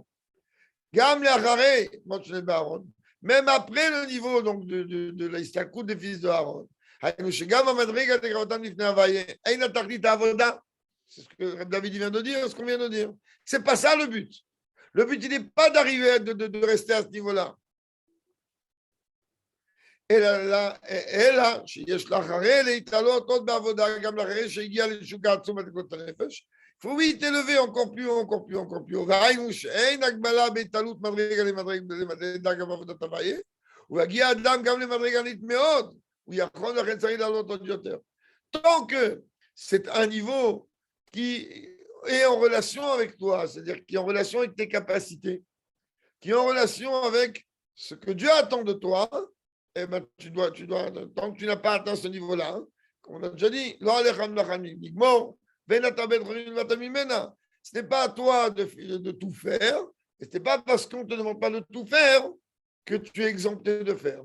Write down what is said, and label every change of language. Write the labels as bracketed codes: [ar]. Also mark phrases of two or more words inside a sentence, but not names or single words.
[fr] Même après le niveau donc, de la Istakout des fils de Aaron. C'est ce que David vient de dire, ce qu'on vient de dire. C'est pas ça le but. Le but, il n'est pas d'arriver, de rester à ce niveau-là. [he] אלא שיש לאחרי להתעלות עוד בעבודה, גם לאחרי שהגיע לתשוקה עצום בתקנות הנפש, [fr] faut vite élever encore plus haut, encore plus haut, encore plus haut. [he] והיינו שאין הגבלה בהתעלות מדרגה לדרגה בעבודת הוויה, ויגיע אדם גם למדרגה נית מאוד, הוא יכול לכן צריך לעלות עוד יותר. [fr] Tant que c'est un niveau qui est en relation avec toi, c'est-à-dire qui est en relation avec tes capacités, qui est en relation avec ce que Dieu attend de toi, eh ben, tu dois, tant que tu n'as pas atteint ce niveau-là, hein, comme on a déjà dit, ce n'est pas à toi de tout faire, et ce n'est pas parce qu'on ne te demande pas de tout faire que tu es exempté de faire.